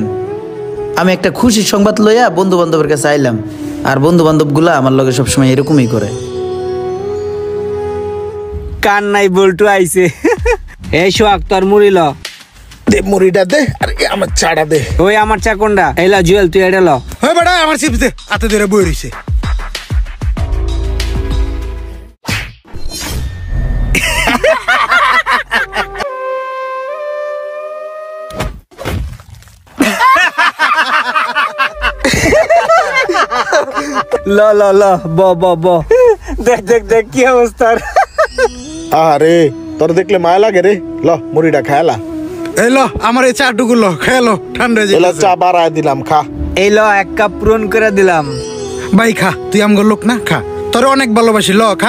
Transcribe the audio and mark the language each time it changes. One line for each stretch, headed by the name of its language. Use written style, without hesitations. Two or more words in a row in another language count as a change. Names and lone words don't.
Bangla: আমি একটা খুশির সংবাদ লইয়া বন্ধু বান্ধবের কাছে আইলাম, আর বন্ধু বান্ধব গুলা আমার লগে সবসময় এরকমই করে। কান নাই বল্টু আইছে। এই সোহাগ তোর মুড়ি ল। দে মুড়িটা দে, আর আমার চাটা দে। ওই আমার চা কোনটা? এলা জুয়েল তুই এটা ল। হ্যাঁ বেটা আমার চিপস দে, হাতে ধরে বই রইছে। ল ল ল ব ব ব। দেখ দেখ দেখ কি অবস্থা। আরে তোর দেখলে মায়া লাগে রে। ল মুড়িটা খায়ালা। এই ল আমার এই চাটুকু ল খেলো, ঠান্ডা হয়ে এলা যাচ্ছে। চা বাড়ায় দিলাম, খা। এই ল 1 কাপ পূরণ করে দিলাম। ভাই খা, তুই আমগো লোক না, খা। তোর অনেক ভালোবাসি, ল খা।